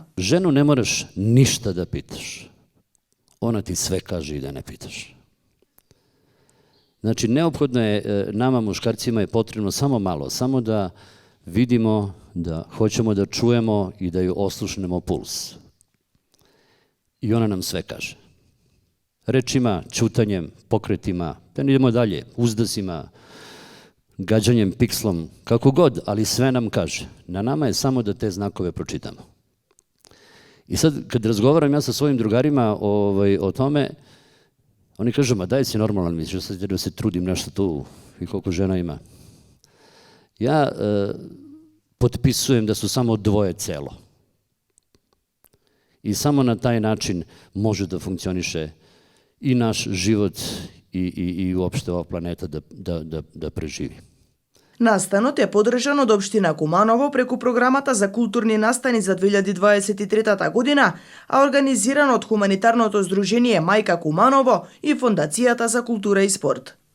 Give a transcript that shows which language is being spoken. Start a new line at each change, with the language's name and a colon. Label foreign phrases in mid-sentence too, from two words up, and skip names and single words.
Serbian: Жену не мораш ништа да питаш. Она ти све каже и да не питаш. Значи, неопходно е, нама мушкарцима е потребно само мало, само да видимо, да хоćemo да чуемо и да ја ослушнемо пулс. I ona nam sve kaže. Rečima, ćutanjem, pokretima, da ne idemo dalje, uzdasima, gađanjem pikslom, kako god, ali sve nam kaže. Na nama je samo da te znakove pročitamo. I sad, kad razgovaram ja sa svojim drugarima o tome, oni kažu, ma daj si normalan, misliš sad da se trudim nešto tu i koliko žena ima. Ja potpisujem da su samo dvoje celo. I samo na taj način može da funkcioniše i naš život i uopšte ova planeta da preživi.
Macedonian: Настанот е подржан од општина Куманово преку програмата за културни настани за 2023 година, а организиран од хуманитарното здружение Мајка Куманово и Фондацијата за култура и спорт.